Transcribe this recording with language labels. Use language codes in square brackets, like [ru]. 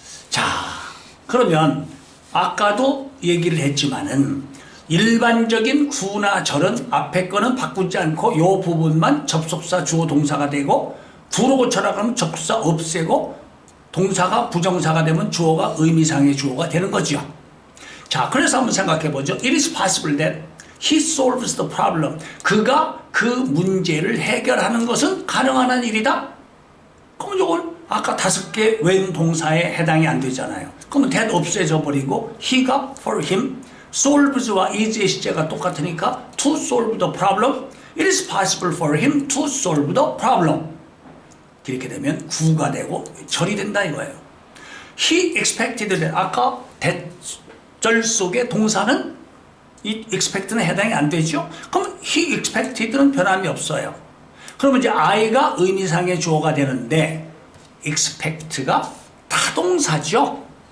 [ko] 자, 그러면 아까도 얘기를 했지만은 일반적인 구나 절은 앞에 거는 바꾸지 않고 요 부분만 접속사 주어 동사가 되고 구로 고쳐라 그러면 접속사 없애고 동사가 부정사가 되면 주어가 의미상의 주어가 되는 거죠. 자, 그래서 한번 생각해 보죠. [en] It is possible that he solves the problem. [ko] 그가 그 문제를 해결하는 것은 가능한 일이다. 그럼 이건 아까 5개 웬 동사에 해당이 안 되잖아요. 그러면 that 없애져 버리고 he가 [en] for him, [ko] solves와 is의 시제가 똑같으니까 [en] to solve the problem. It is possible for him to solve the problem. [ko] 이렇게 되면 구가 되고 절이 된다 이거예요. [en] He expected that [ko] 아까 절 속의 동사는 이 expect는 해당이 안 되죠. 그럼 [en] he expected [ko] 는 변함이 없어요. 그러면 이제 I가 의미상의 주어가 되는데 expect가 타동사죠.